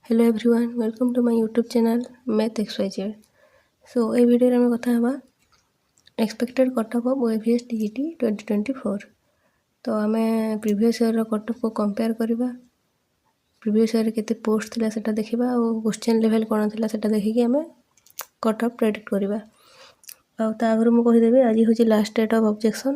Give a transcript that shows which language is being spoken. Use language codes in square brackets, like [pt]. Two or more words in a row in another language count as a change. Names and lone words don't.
[en] Hello everyone, welcome to my YouTube channel Math XYZ. [or] So এই ভিডিওରେ ଆମେ କଥା ହେବା [en] expected cutoff of OAVS TGT 2024. [or] ତ ଆମେ [en] previous year's [or] କଟଅଫ୍କୁ କମ୍ପେୟାର କରିବା, ପ୍ରିଭିୟସ୍ ଇୟର୍ରେ କେତେ ପୋଷ୍ଟ ଥିଲା ସେଟା ଦେଖିବା ଆଉ [en] question level [or] କ'ଣ ଥିଲା ସେଟା ଦେଖିକି ଆମେ କଟଅଫ୍ ପ୍ରେଡିକ୍ଟ କରିବା। ଆଉ ତା ଆଗରୁ ମୁଁ କହିଦେବି ଆଜି ହେଉଛି [en] last date of objection.